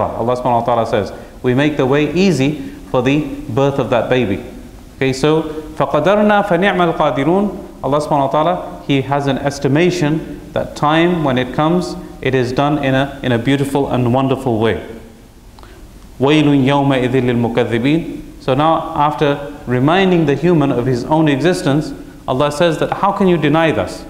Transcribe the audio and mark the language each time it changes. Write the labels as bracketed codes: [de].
[en] Allah subhanahu wa ta'ala says, we make the way easy for the birth of that baby. Okay, so [ar] فَقَدَرْنَا فَنِعْمَ الْقَادِرُونَ. [en] Allah subhanahu wa ta'ala, He has an estimation that time when it comes, it is done in a beautiful and wonderful way. [ar] وَيْلٌ يَوْمَئِذٍ لِلْمُكَذِّبِينَ. [en] So now, after reminding the human of his own existence, Allah says that how can you deny this?